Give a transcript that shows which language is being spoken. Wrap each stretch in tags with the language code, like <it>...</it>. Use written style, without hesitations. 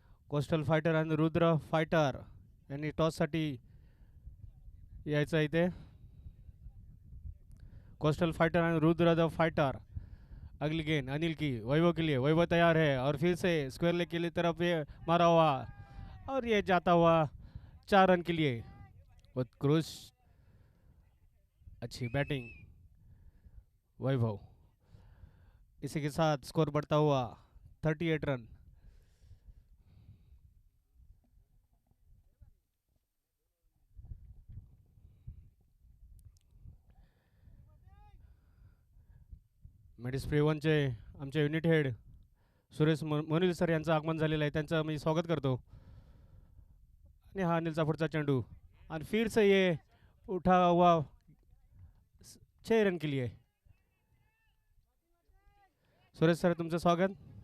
<mr>Coastal fighter आणि Rudra fighter यांनी टॉससाठी यायचं इथे.</mr> <hi>कोस्टल फाइटर और रुद्र द फाइटर. अगली गेंद अनिल की वैभव के लिए. वैभव तैयार है और फिर से स्क्वायर लेग के लिए तरफ ये मारा हुआ और ये जाता हुआ 4 रन के लिए. उत्कृष्ट अच्छी बैटिंग वैभव. इसी के साथ स्कोर बढ़ता हुआ 38 रन।</hi> <mr>मेडिस्प्रे वनचे आमचे युनिट हेड सुरेश मोनिल सर यांचं आगमन झालेलं आहे, त्यांचं मी स्वागत करतो. आणि हा अनिलचा पुढचा चेंडू</mr> <hi>और फिर से ये उठा हुआ 6 रन के लिए.</hi> <mr>सुरेश सर तुमचं स्वागत.</mr>